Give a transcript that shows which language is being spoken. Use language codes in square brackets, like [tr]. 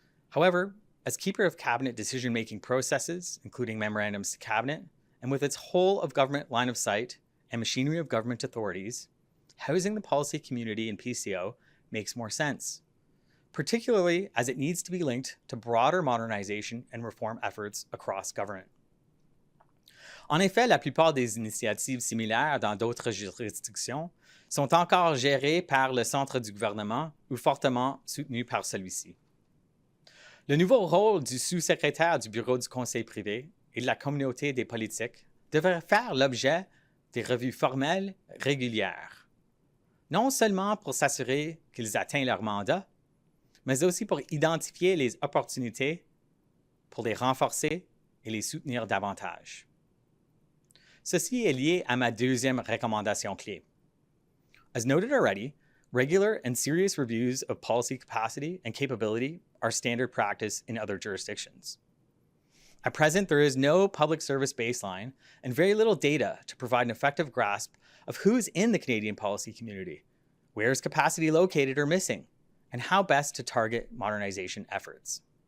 [en] However, as keeper of cabinet decision-making processes, including memorandums to cabinet, and with its whole of government line of sight and machinery of government authorities, housing the policy community in PCO makes more sense, particularly as it needs to be linked to broader modernization and reform efforts across government. [fr] En effet, la plupart des initiatives similaires dans d'autres juridictions sont encore gérées par le centre du gouvernement ou fortement soutenues par celui-ci. Le nouveau rôle du sous-secrétaire du bureau du conseil privé et de la communauté des politiques devrait faire l'objet des revues formelles régulières, non seulement pour s'assurer qu'ils atteignent leur mandat, mais aussi pour identifier les opportunités pour les renforcer et les soutenir davantage. Ceci est lié à ma deuxième recommandation clé. [en] As noted already, regular and serious reviews of policy capacity and capability are standard practice in other jurisdictions. At present, there is no public service baseline and very little data to provide an effective grasp of who's in the Canadian policy community, where is capacity located or missing, and how best to target modernization efforts.